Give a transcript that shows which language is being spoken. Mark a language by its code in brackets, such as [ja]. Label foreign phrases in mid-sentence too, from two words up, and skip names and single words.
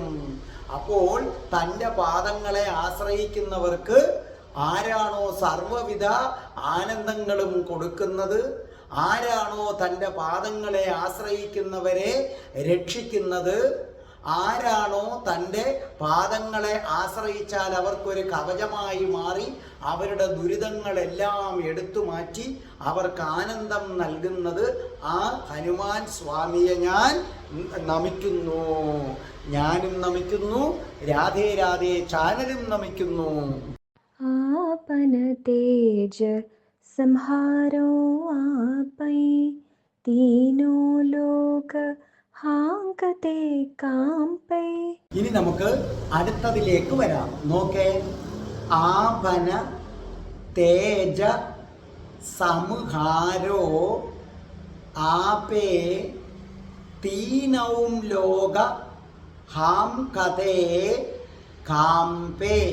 [ml] അപ്പോൾ തൻ്റെ പാദങ്ങളെ ആശ്രയിക്കുന്നവർക്ക് ആരാണോ സർവ്വവിധ ആനന്ദങ്ങളും കൊടുക്കുന്നത്, ആരാണോ തൻ്റെ പാദങ്ങളെ ആശ്രയിക്കുന്നവരെ രക്ഷിക്കുന്നത്, ആരാണോ തൻ്റെ പാദങ്ങളെ ആശ്രയിച്ചാൽ അവർക്കൊരു കവചമായി മാറി അവരുടെ ദുരിതങ്ങളെല്ലാം എടുത്തു മാറ്റി അവർക്ക് ആനന്ദം നൽകുന്നത്, ആ ഹനുമാൻ സ്വാമിയെ ഞാൻ നമിക്കുന്നു. ഞാനും നമിക്കുന്നു, രാധേ രാധേ ചാനലും നമിക്കുന്നു. [awa] आपन तेज संहारो आपै, तीनों लोक हाँकते कांपै. [ml] ഇനി നമുക്ക് അടുത്തതിലേക്ക് വരാം. [awa] നോക്കേ, आपन तेज संहारो आपै तीनों लोक हाँ कथे काँपै.